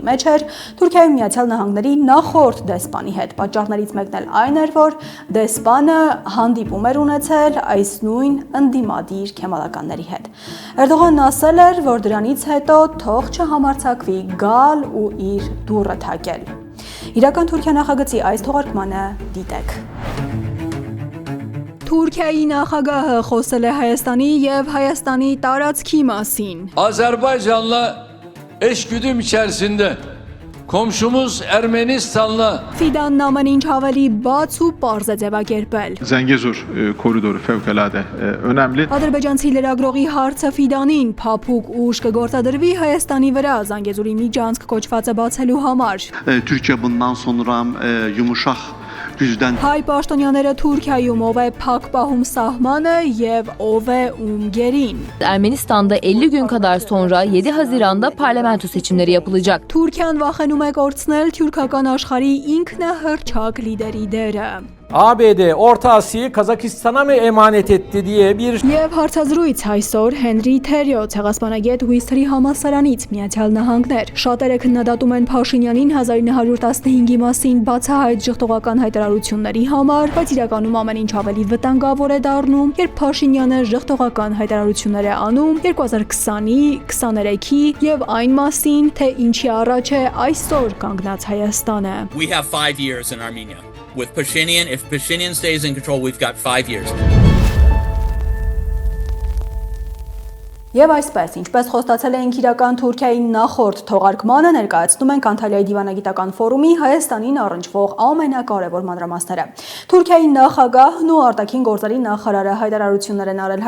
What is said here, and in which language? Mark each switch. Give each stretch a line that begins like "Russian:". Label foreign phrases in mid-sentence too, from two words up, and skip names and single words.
Armenian: մեջ էր Թուրքիայում Միացյալ Նահանգների նախորդ դեսպանի հետ։ Պատճառներից մեկն էլ այն էր, որ դեսպանը հանդիպում էր ունեցել այս նույն ընդդիմադիր քեմալականների հետ։ Էրդողանն ասել էր, որ դրանից հետո թող չհամարձակվի գալ ու իր դուռը թակել։ Իրական Թուրքիա նախագծի այս թողարկմանը դիտեք։ Թուրքիայի նախագահը խոսել է Հայաստանի եւ Հայաստանի տարածքի մասին։
Turkish: Azerbaycan'la eşgüdüm içerisinde komşumuz Ermenistan'la
Armenian: Ֆիդանն ամեն ինչ ավելի բաց ու պարզ է ձևակերպել։
Turkish: Zengezur koridoru fevkalade önemli.
Armenian: Ադրբեջանցի լրագրողի հարցը Ֆիդանին փափուկ ուժ կգործադրվի Հայաստանի վրա Զանգեզուրի միջանցք կոչվածը բացելու համար։
Turkish: Türkiye bundan sonra yumuşak güçten
Armenian: Հայ պաշտոնյաները Թուրքիայում ով է փակ պահում սահմանը եւ ով է ում գերին։
Turkish: Ermenistan'da 50 gün kadar sonra 7 Haziran'da parlamento seçimleri yapılacak.
Armenian: Թուրքիան վախենում է կորցնել թուրքական աշխարհի ինքնահռչակ լիդերի դերը։
Turkish: ABD Orta Asya'yı Kazakistan'a mı emanet etti diye bir
Armenian: Եվ հարցազրույց այսօր Հենրի Թերյո ցեղասպանագետ Ուիսթրի համալսարանից Միացյալ Նահանգներ։ Շատերը քննադատում են Փաշինյանին 1915-ի մասին բացահայտ ժխտողական հայտարարությունների համար, բայց իրականում ամեն ինչ ավելի վտանգավոր է դառնում, երբ Փաշինյանը ժխտողական հայտարարություններ է անում 2020-ի, 23-ի եւ այն մասին, թե ինչի առաջ է այսօր կանգնած Հայաստանը։
English: We have 5 years in Armenia. With Pashinyan, if Pashinyan stays in control, we've got 5 years.
Armenian: Եվ այսպես, ինչպես խոստացել էինք իրական Թուրքիայի նախորդ թողարկմանը, ներկայացնում ենք Անտալիայի դիվանագիտական ֆորումի Հայաստանին առնչվող ամենակարևոր մանրամասները։ Թուրքիայի նախագահն ու արտաքին գործերի նախարարը հայտարարություններ են արել